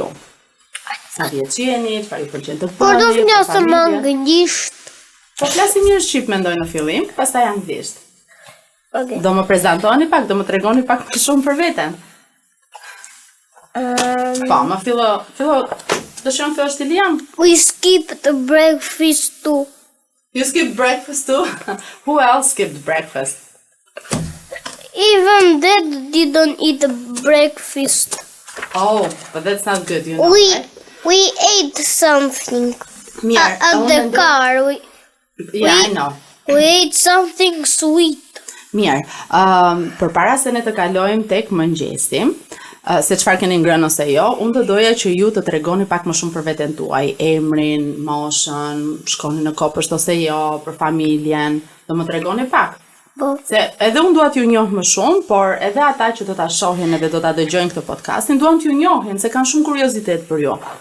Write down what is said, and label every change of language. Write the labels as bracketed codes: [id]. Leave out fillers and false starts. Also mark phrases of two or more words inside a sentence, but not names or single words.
[sq] Sa vjeç jeni, çfarë ju pëlqen të bëni? Por do flasëm anglisht. Po flasim një shqip mendoj në fillim, pastaj anglisht. Okay. Do më prezantoni pak, do më tregoni pak më shumë për veten. Po, më fillo, dëshiron të është Liam? [en] We skipped breakfast too. You skipped breakfast too? Who else skipped breakfast? Even Dad didn't eat breakfast. Oh, but that's not good, you know, We right? we ate something [sq] Mirë, [en] at the car. Yeah, I know. We ate something sweet. [sq] Mirë, përpara se ne të kalojmë tek mëngjesi, se çfarë keni ngrënë ose jo, unë do doja që ju të tregoni pak më shumë për veten tuaj, emrin, moshën, shkoni në kopësht ose jo, për familjen, do më tregoni pak. Po. Se edhe unë dua t'ju njoh më shumë, por edhe ata që do ta shohin edhe do ta dëgjojnë këtë podcastin, duan t'ju njohin se kanë shumë kuriozitet për ju.